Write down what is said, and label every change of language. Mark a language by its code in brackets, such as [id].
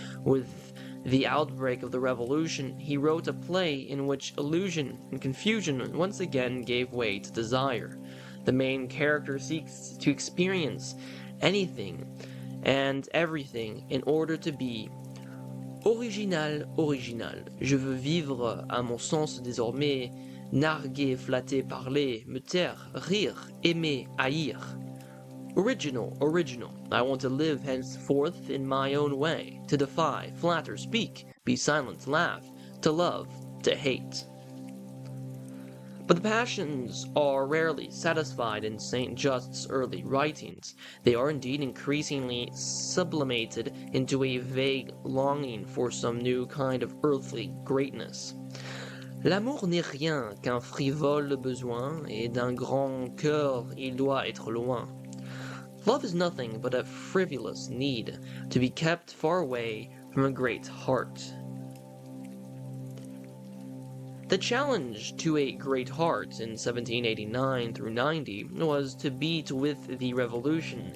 [en] With the outbreak of the revolution, he wrote a play in which illusion and confusion once again gave way to desire. The main character seeks to experience anything and everything in order to be original, original. [fr] Je veux vivre à mon sens désormais, narguer, flatter, parler, me taire, rire, aimer, haïr. [en] Original, original. I want to live henceforth in my own way, to defy, flatter, speak, be silent, laugh, to love, to hate. But the passions are rarely satisfied in St. Just's early writings. They are indeed increasingly sublimated into a vague longing for some new kind of earthly greatness. [fr] L'amour n'est rien qu'un frivole besoin, et d'un grand cœur il doit être loin. [en] Love is nothing but a frivolous need, to be kept far away from a great heart. The challenge to a great heart in 1789 through 90 was to beat with the revolution.